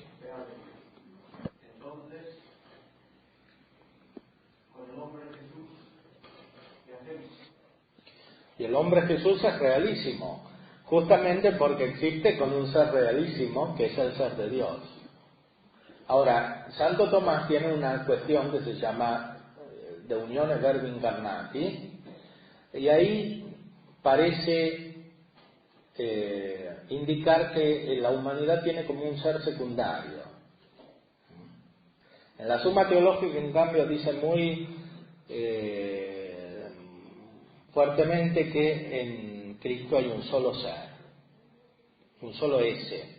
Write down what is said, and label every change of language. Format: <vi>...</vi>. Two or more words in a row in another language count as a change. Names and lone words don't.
<es>Entonces, con el hombre Jesús, ¿qué hacemos? Y el hombre Jesús es realísimo, justamente porque existe con un ser realísimo, que es el ser de Dios. Ahora, Santo Tomás tiene una cuestión que se llama</es> <la>de unione verbi incarnati,</la> <es>y ahí parece indicar que la humanidad tiene como un ser secundario. En la Suma Teológica, en cambio, dice muy fuertemente que en Cristo hay un solo ser, un solo ese.</es>